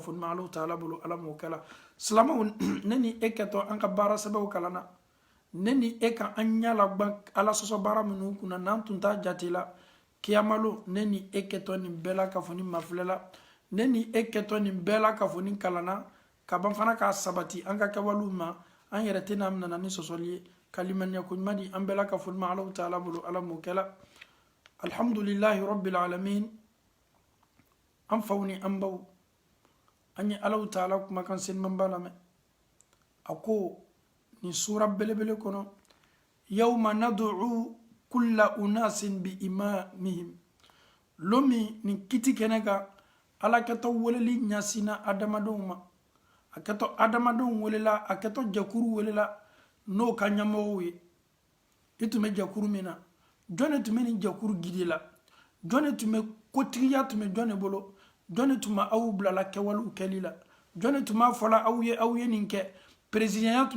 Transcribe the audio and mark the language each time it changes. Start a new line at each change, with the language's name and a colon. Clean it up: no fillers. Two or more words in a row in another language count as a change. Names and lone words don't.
Bambara: fɔ ɲuman Allahu taala bolo ala m'o kɛla silamɛw ne ni e kɛtɔ an ka baara sɛbɛw kalanna ne ni e ka an ɲɛ lagban ala sɔsɔ baara minnu kunna n'an tun t'a jate la kiyamalo ne ni e kɛtɔ nin bɛɛ la ka fɔ ni mafilɛla ne ni e kɛtɔ nin bɛɛ la ka fɔ ni kalanna ka ban fana k'a sabati an ka kɛwalew ma an yɛrɛ tɛna nana ni sɔsɔli ye kalimaniya ko ɲuman di an bɛɛ la ka fɔ ɲuman Allahu taala bolo ala m'o kɛla
Arabic: الحمد لله رب العالمين
Bambara: an faw ni an baw an ye Allahu taala kumakan senumanba lamɛn a ko nin sura belebele kɔnɔ
Arabic: يوم ندعو كل أناس بإمامهم
Bambara: lomi nin kiti kɛnɛ kan ala kɛtɔ weleli ɲasina adamadenw ma a kɛtɔ adamadenw welela a kɛtɔ jakuru welela n'o ka ɲɛmɔgɔw ye i tun bɛ jakuru min na jɔn de tun bɛ nin jakuru gide la jɔn de tun bɛ kotigiya tun bɛ jɔn de bolo jɔn de tun bɛ aw bilala kɛwalew kɛli la jɔn de tun b'a fɔla aw ye nin kɛ perezidiya tun